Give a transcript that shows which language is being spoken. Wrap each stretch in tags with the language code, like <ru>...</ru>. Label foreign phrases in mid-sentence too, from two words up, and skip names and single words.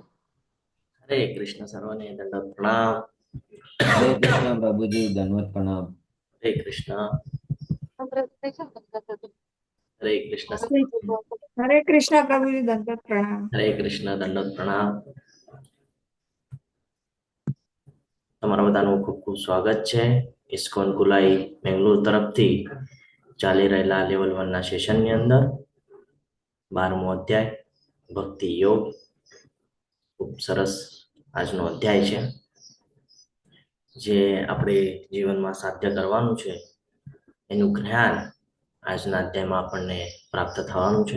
<gu>હરે કૃષ્ણ સર્વને દંડવત પ્રણામ।</gu> <hi>हरे कृष्णा प्रभु जी दंडवत प्रणाम। हरे कृष्ण। हरे कृष्ण। हरे कृष्णा प्रभु जी दंडवत प्रणाम। हरे कृष्ण दंडवत प्रणाम।</hi> <gu>તમારા બધાનું ખૂબ ખૂબ સ્વાગત છે ઇસ્કોન કુલાઈ બેંગ્લોર તરફથી ચાલી રહેલા લેવલ 1 ના સેશનની અંદર 12મો અધ્યાય ભક્તિ યોગ. ખૂબ સરસ આજનો અધ્યાય છે જે આપણે જીવનમાં સાધ્ય કરવાનું છે એનું જ્ઞાન આજના અધ્યાયમાં આપણને પ્રાપ્ત થવાનું છે.</gu>